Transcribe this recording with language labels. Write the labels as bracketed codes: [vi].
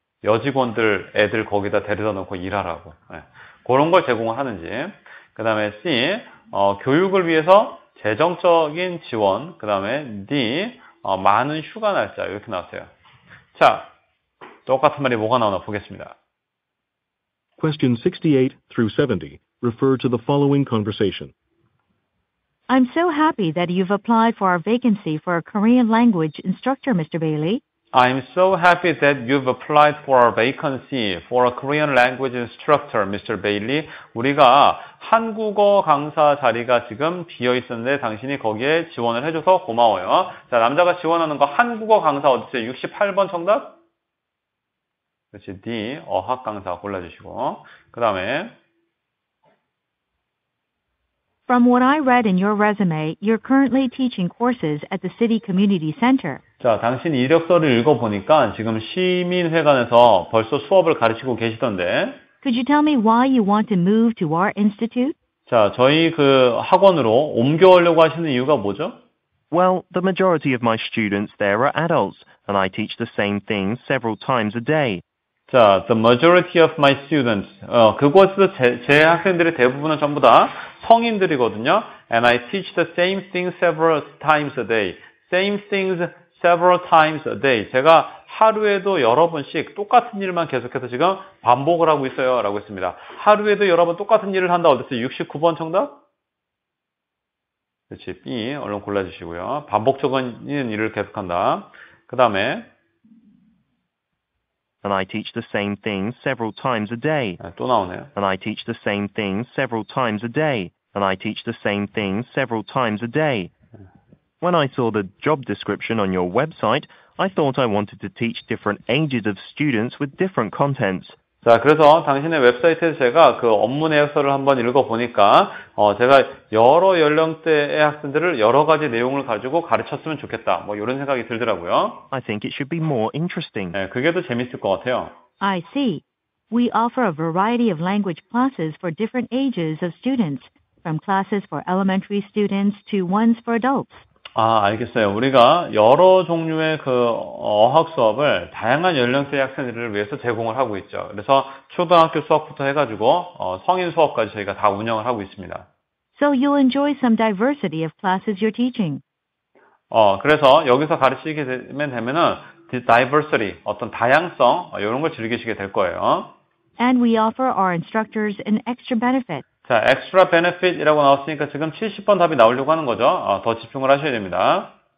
[ko] 여직원들, 애들 거기다 데려다 놓고 일하라고. 네. 그런 걸 제공을 하는지. 그 다음에 C. 교육을 위해서 재정적인 지원. 그 다음에 D. 많은 휴가 날짜. 이렇게 나왔어요. 자, 똑같은 말이 뭐가 나오나 보겠습니다. [en] Question 68 through 70 refer to the following conversation. I'm so happy that you've applied for our vacancy for a Korean language instructor, Mr. Bailey. I'm so happy that you've applied for our vacancy for a Korean language instructor, Mr. Bailey. [ko] 우리가 한국어 강사 자리가 지금 비어 있었는데 당신이 거기에 지원을 해줘서 고마워요. 자, 남자가 지원하는 거 한국어 강사 어디 있어요? 68번 정답? 그렇지, D. 어학 강사 골라주시고. 그 다음에 [en] From what I read in your resume, you're currently teaching courses at the City Community Center. [ko] 자, 당신 이력서를 읽어보니까 지금 시민회관에서 벌써 수업을 가르치고 계시던데. [en] Could you tell me why you want to move to our institute? [ko] 자, 저희 그 학원으로 옮겨오려고 하시는 이유가 뭐죠? [en] Well, the majority of my students there are adults, and I teach the same things several times a day. 자, the majority of my students. [ko] 그곳에서 제 학생들의 대부분은 전부 다 성인들이거든요. [en] And I teach the same thing several times a day. Same things several times a day. [ko] 제가 하루에도 여러 번씩 똑같은 일만 계속해서 지금 반복을 하고 있어요. 라고 했습니다. 하루에도 여러 번 똑같은 일을 한다. 어땠어요? 69번 정답? 그렇지. B. 얼른 골라주시고요. 반복적인 일을 계속한다. 그 다음에 [en] And I teach the same things several times a day. [ko] 또 나오네요. [en] And I teach the same things several times a day. And I teach the same things several times a day. When I saw the job description on your website, I thought I wanted to teach different ages of students with different contents. [ko] 자, 그래서 당신의 웹사이트에서 제가 그 업무 내역서를 한번 읽어보니까, 제가 여러 연령대의 학생들을 여러 가지 내용을 가지고 가르쳤으면 좋겠다. 뭐, 이런 생각이 들더라고요. [en] I think it should be more interesting. [ko] 네, 그게 더 재밌을 것 같아요. [en] I see. We offer a variety of language classes for different ages of students, from classes for elementary students to ones for adults. [ko] 아, 알겠어요. 우리가 여러 종류의 그 어학 수업을 다양한 연령대의 학생들을 위해서 제공을 하고 있죠. 그래서 초등학교 수업부터 해가지고 성인 수업까지 저희가 다 운영을 하고 있습니다. [en] So you'll enjoy some diversity of classes you're teaching. [ko] 그래서 여기서 가르치게 되면은 diversity, 어떤 다양성 이런 걸 즐기시게 될 거예요. And we offer our instructors an extra benefit. 자, extra benefit이라고 나왔으니까 지금 70번 답이 나오려고 하는 거죠. 더 집중을 하셔야 됩니다.